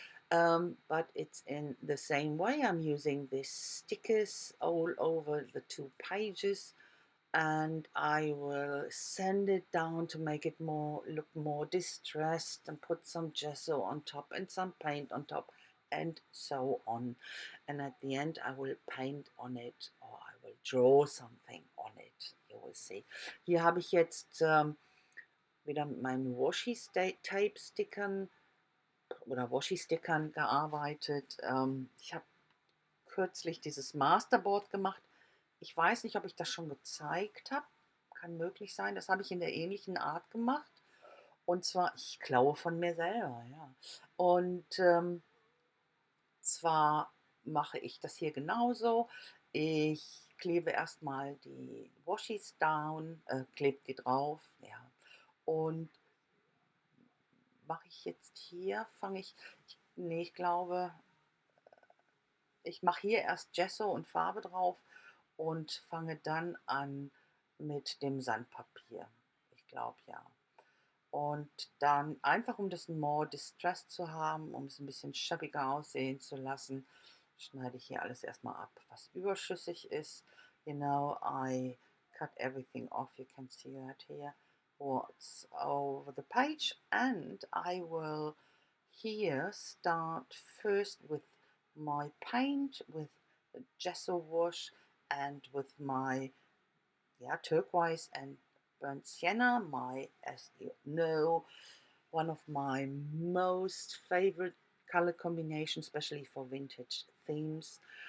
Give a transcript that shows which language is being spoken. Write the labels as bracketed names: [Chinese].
[English] But it's in the same way. I'm using these stickers all over the 2 pages, and I will sand it down to make it look more distressed, and put some gesso on top and some paint on top and so on. And at the end I will paint on it, or I will draw something on it. You will see. [German] Hier habe ich jetzt wieder mit meinen Washi-Tape-Stickern oder Washi-Stickern gearbeitet. Ich habe kürzlich dieses Masterboard gemacht. Ich weiß nicht, ob ich das schon gezeigt habe. Kann möglich sein. Das habe ich in der ähnlichen Art gemacht. Und zwar, ich klaue von mir selber, ja. Und zwar mache ich das hier genauso. Ich klebe erstmal die Washis down, klebe die drauf, ja. Und mache ich jetzt hier, nee, ich glaube, ich mache hier erst Gesso und Farbe drauf und fange dann an mit dem Sandpapier. Ich glaube, ja. Und dann einfach, um das [English] more distressed [German] zu haben, um es ein bisschen schäbiger aussehen zu lassen, schneide ich hier alles erstmal ab, was überschüssig ist. [English] You know, I cut everything off. You can see that here, what's over the page. And I will here start first with my paint, with gesso wash, and with my turquoise and burnt sienna, as you know, one of my most favorite color combinations, especially for vintage themes.